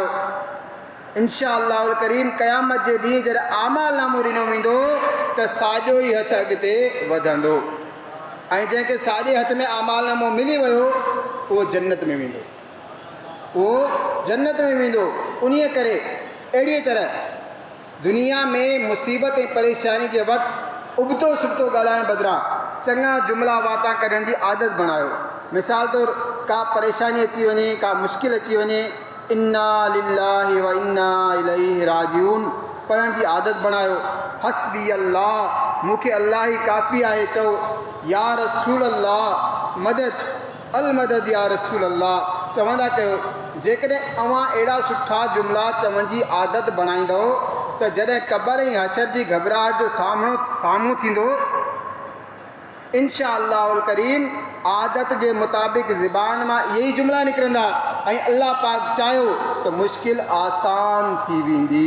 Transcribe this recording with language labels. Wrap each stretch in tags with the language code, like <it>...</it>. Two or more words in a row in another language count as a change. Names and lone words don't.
<ar>إن شاء الله الكريم</ar> <sd>क़यामत जे ॾींहुं जॾहिं आमाल नामो ॾिनो वेंदो त साॼो ई हथु अॻिते वधंदो ऐं जंहिंखे साॼे हथ में आमाल नामो मिली वियो उहो जन्नत में वेंदो, उहो जन्नत में वेंदो। उन्हीअ करे अहिड़ीअ तरह दुनिया में मुसीबत ऐं परेशानी जे वक़्तु उबतो सुबतो ॻाल्हाइण बदिरां चङा जुमिला वाता कढण जी आदत बणायो। मिसाल तौरु का परेशानी अची वञे, का मुश्किल अची वञे,</sd> <ar>إنا لله وإنا إليه راجعون پڙهڻ جي عادت بڻايو. حسبي الله,</ar> <sd>मूंखे अल्लाह ई काफ़ी आहे चओ।</sd> <ar>يا رسول الله مدد المدد يا رسول الله</ar> <sd>चवंदा कयो। जेकॾहिं अव्हां अहिड़ा सुठा जुमिला चवण जी आदत बणाईंदो त जॾहिं क़ब्र ऐं हशर जी घबराहट जो साम्हूं थींदो,</sd> <ar>إن شاء الله الكريم</ar> <sd>आदत जे मुताबिक़ ज़बान मां इहे ई जुमिला निकिरंदा ऐं अल्लाह पाक चाहियो त मुश्किल आसान थी वेंदी।</sd>